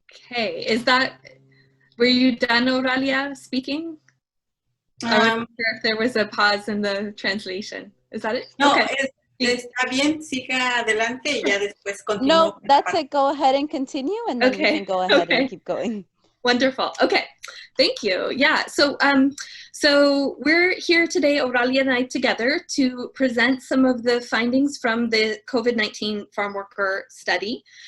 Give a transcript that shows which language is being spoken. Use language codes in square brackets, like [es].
[en] Okay, were you done, Oralia, speaking? I wasn't sure if there was a pause in the translation. Is that it? No, okay. [es] Está bien, siga adelante y ya después continúo. [en] No, that's it. Go ahead and continue, and then we Okay, can go ahead okay. and keep going. Wonderful. Okay, thank you. Yeah, so we're here today, Oralia and I, together to present some of the findings from the COVID-19 Farmworker Study.